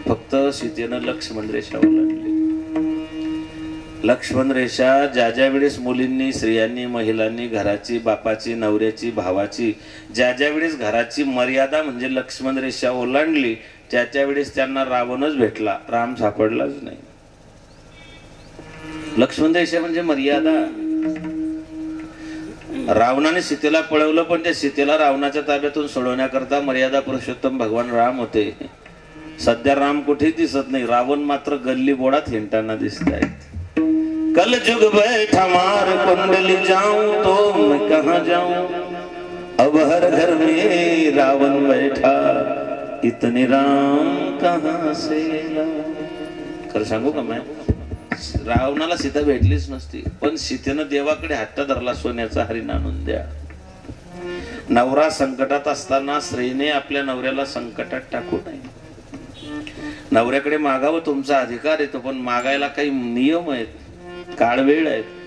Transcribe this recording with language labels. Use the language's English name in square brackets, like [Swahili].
[Marathi] फक्त सीतेनं लक्ष्मण रेषा ओलांडली. लक्ष्मण रेषा ज्या ज्या वेळेस मुलींनी, स्त्रियांनी, महिलांनी घराची, बापाची, नवऱ्याची, भावाची, ज्या ज्या वेळेस घराची मर्यादा म्हणजे लक्ष्मण रेषा ओलांडली, त्या वेळेस त्यांना रावणच भेटला, राम सापडलाच नाही. लक्ष्मण रेषा म्हणजे मर्यादा. रावणाने सीतेला पळवलं, पण त्या सीतेला रावणाच्या ताब्यातून सोडवण्याकरता मर्यादा पुरुषोत्तम भगवान राम होते. सध्या राम कुठेच दिसत नाही. रावण मात्र गल्ली बोळात हिंडताना दिसत आहेत. [Hindi] कल जुग बैठा मार कुंडली जाऊं तो मैं कहां जाऊं, अब हर घर में रावण बैठा, इतने राम कहां से लाऊं. [Marathi] खरं सांगू का मैं, रावणाला सीता भेटलीच नसती, पण सीतेनं देवाकडे हट्ट धरला, सोन्याचा हरिण आणून द्या. नवरा संकटात असताना स्त्रीने आपल्या नवऱ्याला संकटात टाकू नये. नवऱ्याकडे मागावं, तुमचा अधिकार येतो, पण मागायला काही नियम आहेत, काळ वेळ आहेत.